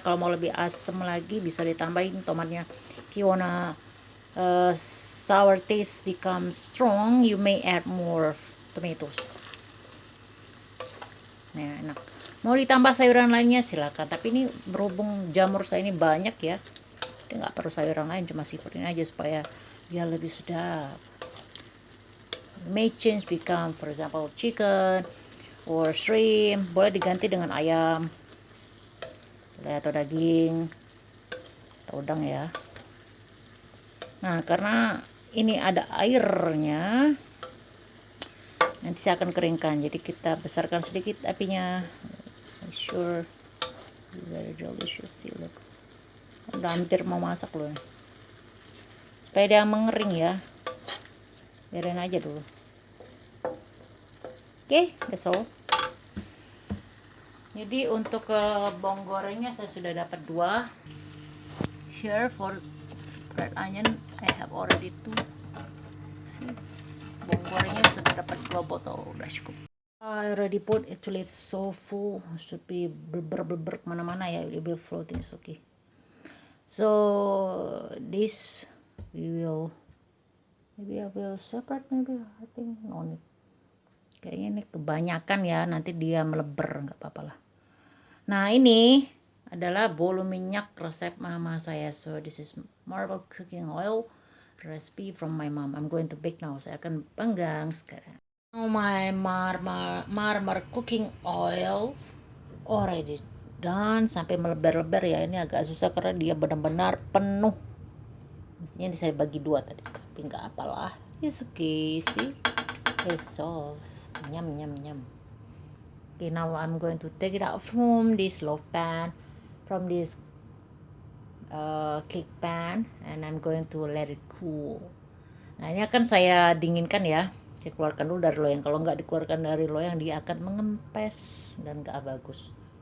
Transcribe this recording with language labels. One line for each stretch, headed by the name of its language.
Indonesian: Kalau mau lebih asam lagi bisa ditambahin tomatnya.
English: If you wanna sour taste become strong, you may add more tomatoes.
Indonesian: Nah, enak. Mau ditambah sayuran lainnya silakan, tapi ini berhubung jamur saya ini banyak ya, jadi nggak perlu sayuran lain, cuma seafood ini aja supaya dia lebih sedap.
English: may change become, for example, chicken or shrimp.
Indonesian: Boleh diganti dengan ayam atau daging atau udang ya. Nah, karena ini ada airnya, nanti saya akan keringkan. Jadi kita besarkan sedikit apinya.
English: Make sure very delicious. See, look.
Indonesian: Udah hampir mau masak loh. Supaya dia mengering ya. Biarin aja dulu.
English: Oke, that's all.
Indonesian: Jadi untuk bawang gorengnya saya sudah dapat 2.
English: Here for red onion I have already 2.
Indonesian: See, bawang gorengnya sudah dapat 2 botol, udah cukup.
English: I already put, actually it's so full, should be
Indonesian: berber kemana-mana ya,
English: it will be floating, it's okay. So this we will, maybe I will separate, maybe I think no need.
Indonesian: Kayaknya ini kebanyakan ya, nanti dia meleber, nggak apa-apa lah. Nah ini adalah bolu minyak resep mama saya.
English: So this is marble cooking oil recipe from my mom. I'm going to bake now.
Indonesian: Saya akan panggang sekarang.
English: Oh, my marmer cooking oil already done,
Indonesian: sampai melebar-lebar ya. Ini agak susah karena dia benar-benar penuh. Mestinya saya bagi 2 tadi, tapi nggak apalah.
English: It's okay, see, it's soft.
Indonesian: Nyam nyam nyam.
English: Okay, now I'm going to take it out from this loaf pan, from this cake pan, and I'm going to let it cool.
Indonesian: Nah ini akan saya dinginkan ya. Saya keluarkan dulu dari loyang. Kalau nggak dikeluarkan dari loyang, dia akan mengempes dan nggak bagus.